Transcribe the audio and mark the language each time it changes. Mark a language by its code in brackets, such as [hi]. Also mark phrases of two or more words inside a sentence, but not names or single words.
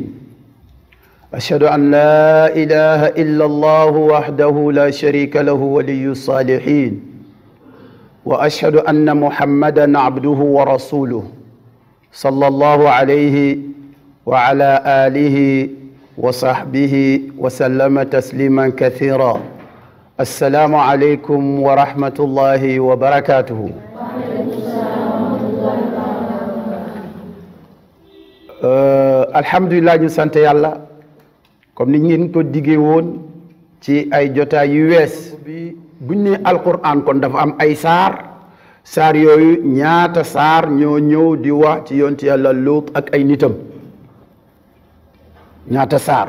[ar] أشهد أن لا إله إلا الله وحده لا شريك له ولي الصالحين، وأشهد أن محمدا عبده ورسوله صلى الله عليه وعلى آله وصحبه وسلم تسليما كثيرا. السلام عليكم ورحمة الله وبركاته. [wo] alhamdulilah ñu sant yàlla comme ni ngeen ko diggee woon ci ay jotaay yu wees bi buñ ne alquran kon dafa am ay saar yooyu ñaata saar ñoo ñëw di wax ci yonent yàlla Luut ak ay nitam, ñaata saar.